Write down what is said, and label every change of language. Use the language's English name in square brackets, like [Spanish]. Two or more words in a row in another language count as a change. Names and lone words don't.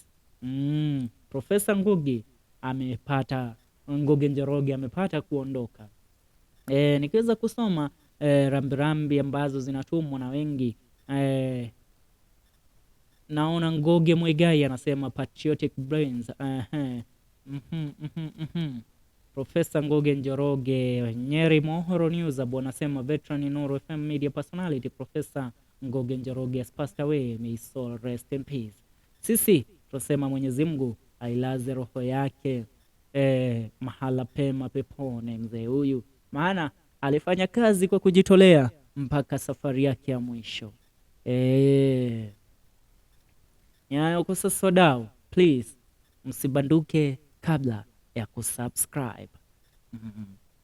[Swahili] Profesa Ngugi Njoroge amepata kuondoka. Nikiweza kusoma rambirambi ambazo zinatumwa na wengi, naona Ngugi Muigai anasema [English] patriotic brains. [Swahili] Profesa Ngugi Njoroge. [English] Nyeri Mohoro News [Swahili] abo anasema [English] veteran Inoro FM media personality Profesa Ngugi Njoroge has passed away, may his soul rest in peace. [Swahili] Sisi tunasema Mwenyezi Mungu ailaze roho yake mahala pema peponi mzee huyu, maana alifanya kazi kwa kujitolea mpaka safari yake ya mwisho. Nyayo kusasodao, please msibanduke kabla ya kusubscribe.